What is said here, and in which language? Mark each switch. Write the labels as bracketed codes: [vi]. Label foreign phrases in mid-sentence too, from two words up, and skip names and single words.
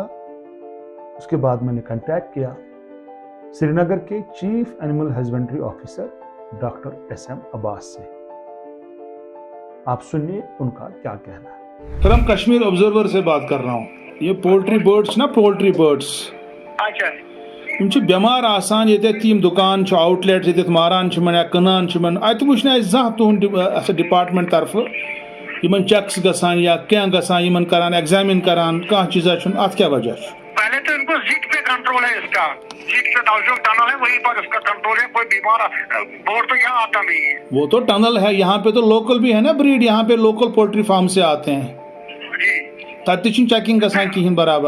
[hi] उसके बाद मैंने कांटेक्ट किया श्रीनगर के [en] chief animal husbandry officer [hi] डॉक्टर SM अब्बास से। आप सुनिए उनका क्या कहना है। सर, हम कश्मीर ऑब्जर्वर से बात कर रहा हूँ। ये [en] poultry birds [hi] ना, [en] poultry birds [hi] अच्छा, [ks] बेमार आसान, ये तीम दुकान आउटलेट ये मारान या कनान अत वुचन जहाँ तुंद डिपार्टमेंट तरफ इन चेक्स गसान या क्या गसान करान एग्जामिन करान कह चीज़ा अत क्या वजह? [hi] पहले तो इनको जिट पे कंट्रोल है, इसका जिट पे जो टनल है वहीं पर इसका कंट्रोल है। कोई बीमार बोर्ड तो यहाँ आता नहीं है। वो तो टनल है, यहाँ पे तो लोकल भी है ना ब्रीड, यहाँ पे [en] local poultry farm [hi] से आते हैं [ks] तत चेकिंग गसान कहीं बराबर।